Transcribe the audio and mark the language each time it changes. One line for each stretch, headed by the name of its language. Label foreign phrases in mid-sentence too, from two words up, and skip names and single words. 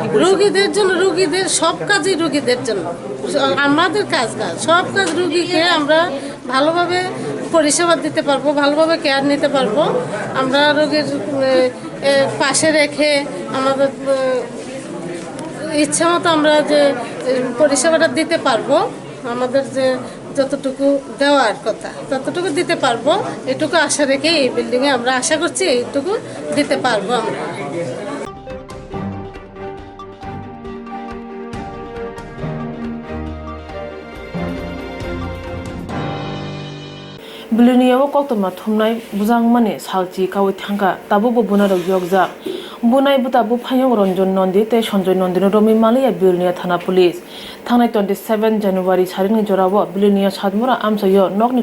Bangla: রোগীদের সব কাজই রোগীদের জন্য আমাদের কাজ না সব কাজ রোগীকে আমরা ভালোভাবে পরিষেবা দিতে পারবো ভালোভাবে কেয়ার নিতে পারবো আমরা রোগীর পাশে রেখে আমাদের ইচ্ছা মতো আমরা যে পরিষেবাটা দিতে পারবো আমাদের যে যতটুকু দেওয়ার কথা ততটুকু দিতে পারবো এটুকু আশা রেখে এই বিল্ডিংয়ে আমরা আশা করছি এইটুকু দিতে পারবো আমরা
Kok Borok: Biluniyawo koktoma thumnai bujang mani salchi kawi thangka tabu bo bunaro yokja bunai buta bu phayong Ranjan Nandi te Sanjoy Nandi romi maliya Biluniya thana police thangnai 27 January sarini jorawo Biluniya sadmura amsayo nokni